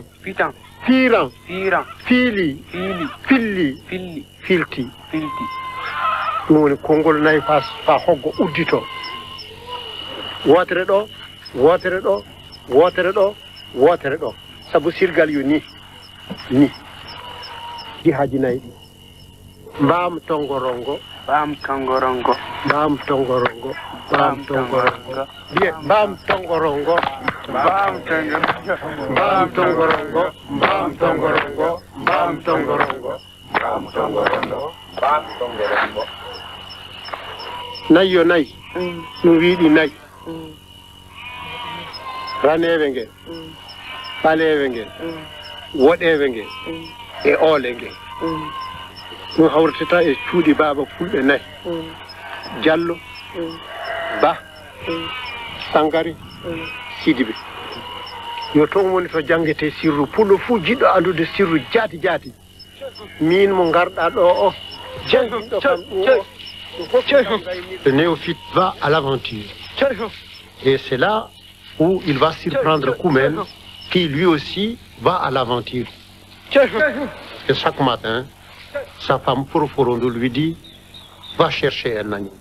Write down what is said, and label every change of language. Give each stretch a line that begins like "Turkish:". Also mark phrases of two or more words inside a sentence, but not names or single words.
Fula: fiiran fiili filli filti ɗum woni konngol nayi fa hoggo uddito wotere ɗo wotere ɗo wotere ɗo wotere ɗo sabu sirgal yo ni jihaji nayi ɗi mbam tongorongo Bam Tongorongo. Bam Tongorongo. Bam Tongorongo. Bam Tongorongo. Bam Tongorongo. Bam Tongorongo. Bam Tongorongo. Bam Tongorongo. Bam Tongorongo. Bam Tongorongo. Nayi yo nayi. Ɗum wiiɗi nayi. Raneewe nge. Ɓaleewe nge. Woɗeewe nge. E oole nge. ɗum hawrtata e cuuɗi baaba fulɓe 4 Diallo Ba Sangari Sidibe yo toon woni to jangete sirru pullo fuu jiɗɗo andude sirru jaati min mo garɗa ɗo o jangiɗo kam ɗum
French: le néophyte va à l'aventure. Et c'est là où il va surprendre Koumen, qui lui aussi va à l'aventure. Et chaque matin, sa femme Poroforondo lui dit, va chercher un agneau.